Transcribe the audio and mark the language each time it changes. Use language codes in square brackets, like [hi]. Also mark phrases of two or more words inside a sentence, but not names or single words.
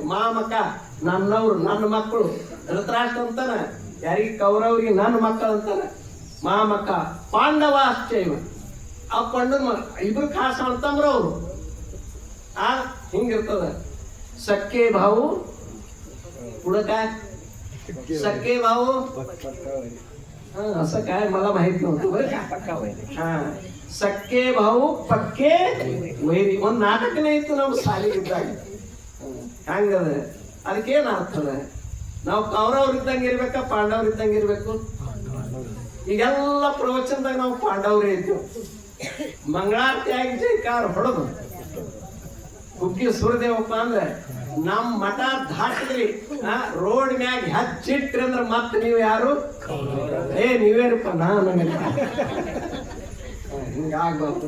[kn] ಮಾಮಕ ನನ್ನವ್ರು, ನನ್ನ ಮಕ್ಕಳು. ಧೃತರಾಷ್ಟ್ರ ಅಂತಾನ ಯಾರಿಗೆ? ಕೌರವ್ರಿಗೆ ನನ್ನ ಮಕ್ಕಳು ಅಂತಾನ. [sa] ಮಾಮಕ ಪಾಂಡವಾಶ್ಚೈವ, [kn] ಆ ಪಂಡನ ಇಬ್ರು ಖಾಸ ಅಂತಂದ್ರ ಅವರು. [mr] ಹಿಂಗಿರ್ತದ. सख्खे भाऊ पुढं काय सख्खे भाऊ असं काय मला माहित नव्हतं बरं का. हा सख्खे भाऊ [kn] ಪಕ್ಕೆ ವೈರಿ. ಒಂದು ನಾಟಕನೇ ಇತ್ತು ನಮ್ಮ ಶಾಲೆಗಿದ್ದಾಗ. ಹಂಗದ ಅದಕ್ಕೇನು ಅರ್ಥದ? ನಾವು ಕೌರವ್ರು ಇದ್ದಂಗೆ ಇರ್ಬೇಕಾ ಪಾಂಡವ್ರು ಇದ್ದಂಗೆ ಇರ್ಬೇಕು? ಈಗೆಲ್ಲ ಪ್ರವಚನದಾಗ ನಾವು ಪಾಂಡವ್ರೇ ಇದ್ದೇವೆ. ಮಂಗಳಾರತಿ ಆಗಿ ಜೈಕಾರ ಹೊಡೆದು ಕುಕ್ಕಿ ಸುರದೇವಪ್ಪ ಅಂದ್ರೆ ನಮ್ ಮಠ ದಾಟಿದ್ರಿ ರೋಡ್ ಮ್ಯಾಗ ಹಚ್ಚಿಟ್ರಿ ಅಂದ್ರ ಮತ್ ನೀವ್ ಯಾರು ನೀವೇನಪ್ಪ ನಾನು ಹಿಂಗಾಗ್ಬಾರ್ದು.